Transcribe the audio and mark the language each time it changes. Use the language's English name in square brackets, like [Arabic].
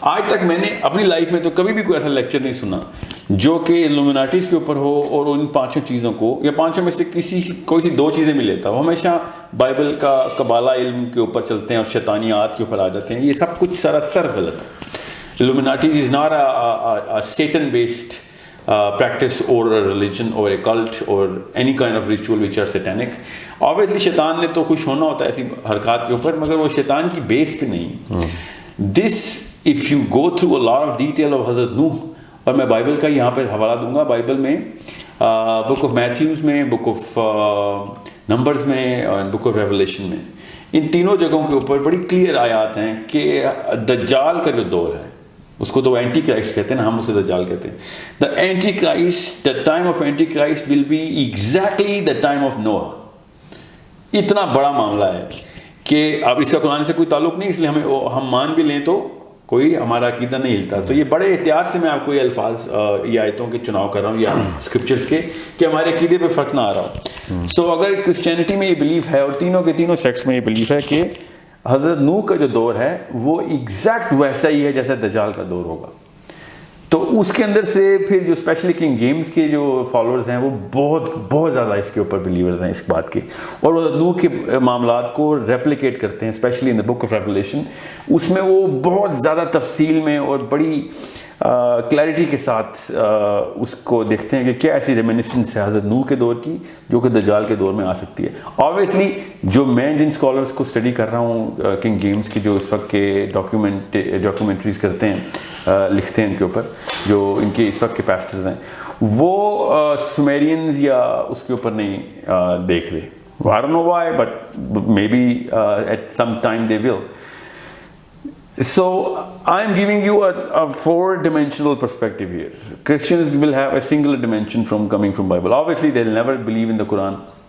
[Urdu] آج تک میں نے اپنی لائف میں تو کبھی بھی کوئی ایسا لیکچر نہیں سنا جو کہ ایلومیناٹیز کے اوپر ہو اور ان 5 چیزوں کو یا 5 میں سے کوئی سی 2 چیزیں بھی لیتا. وہ ہمیشہ بائبل کا قبالہ علم کے اوپر چلتے ہیں اور شیطانیات کے اوپر آ جاتے ہیں. یہ سب کچھ سراسر غلط ہے. [English] Illuminatis is not a Satan-based practice or a religion or a cult or any kind of ritual which are satanic. [Urdu] Obviously شیطان نے تو خوش ہونا ہوتا ہے ایسی حرکات کے اوپر، مگر وہ شیطان کی بیس پہ نہیں. [English] This if you go through a lot of detail of [Urdu] حضرت نوح، اور میں بائبل کا یہاں پہ حوالہ دوں گا، بائبل میں بک آف میتھیوز میں، بک آف نمبرز میں اور بک آف ریولیشن میں، ان تینوں جگہوں کے اوپر بڑی کلیئر آیات ہیں کہ دجال کا جو دور ہے اس کو تو اینٹی کرائسٹ کہتے ہیں نا، ہم اسے دجال کہتے ہیں. [English] The antichrist, the time of antichrist will be exactly the time of نوح. [Urdu] اتنا بڑا معاملہ ہے کہ اب اس کا قرآن سے کوئی تعلق نہیں، اس لیے ہم مان بھی لیں تو کوئی ہمارا عقیدہ نہیں ہلتا. تو یہ بڑے احتیاط سے میں آپ کو یہ الفاظ یہ آیتوں کے چناؤ کر رہا ہوں یا اسکرپچرس کے، کہ ہمارے عقیدے پہ فرق نہ آ رہا ہو. سو اگر کرسچینٹی میں یہ بلیف ہے اور تینوں کے تینوں سیکٹس میں یہ بلیف ہے کہ حضرت نوح کا جو دور ہے وہ ایگزیکٹ ویسا ہی ہے جیسا دجال کا دور ہوگا. تو اس کے اندر سے پھر جو اسپیشلی کنگ جیمز کے جو فالوورز ہیں وہ بہت زیادہ اس کے اوپر بلیورز ہیں اس بات کے، اور وہ نوح کے معاملات کو ریپلیکیٹ کرتے ہیں، [English] Especially in the book of revelation. [Urdu] اس میں وہ بہت زیادہ تفصیل میں اور بڑی کلیئرٹی کے ساتھ اس کو دیکھتے ہیں کہ کیا ایسی ریمینسنس ہے حضرت نوح کے دور کی جو کہ دجال کے دور میں آ سکتی ہے. آبویسلی جو میں جن اسکالرس کو اسٹڈی کر رہا ہوں کنگ جیمز کی، جو اس وقت کے ڈاکیومنٹریز کرتے ہیں، لکھتے ہیں ان کے اوپر، جو ان کے اس وقت کے پیسٹرز ہیں، وہ سومیرینز یا اس کے اوپر نہیں دیکھ رہے. [English] I don't know why, but maybe at some time they will. So I am giving you a four-dimensional perspective here. Christians will have a single dimension from coming from Bible. Obviously, they'll never believe in the Quran.